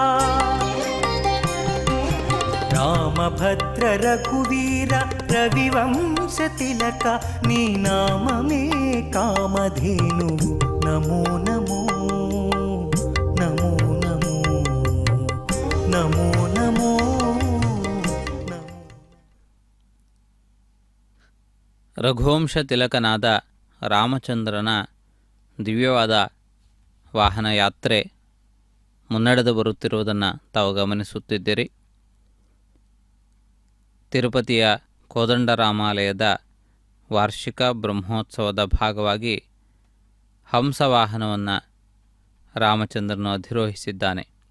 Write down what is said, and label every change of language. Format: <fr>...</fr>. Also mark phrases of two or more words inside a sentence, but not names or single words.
<te>రామభద్ర రఘువీర రవివంశ తిలక నీ నామమే కామధేనువు నమో నమో నమో నమో నమో నమో.</te> <kn>ರಘುವಂಶ ತಿಲಕನಾದ ರಾಮಚಂದ್ರನ ದಿವ್ಯವಾದ ವಾಹನ ಯಾತ್ರೆ ಮುನ್ನಡೆದು ಬರುತ್ತಿರುವುದನ್ನು ತಾವು ಗಮನಿಸುತ್ತಿದ್ದೀರಿ. ತಿರುಪತಿಯ ಕೋದಂಡರಾಮಾಲಯದ ವಾರ್ಷಿಕ ಬ್ರಹ್ಮೋತ್ಸವದ ಭಾಗವಾಗಿ ಹಂಸವಾಹನವನ್ನು ರಾಮಚಂದ್ರನು ಅಧಿರೋಹಿಸಿದ್ದಾನೆ.</kn>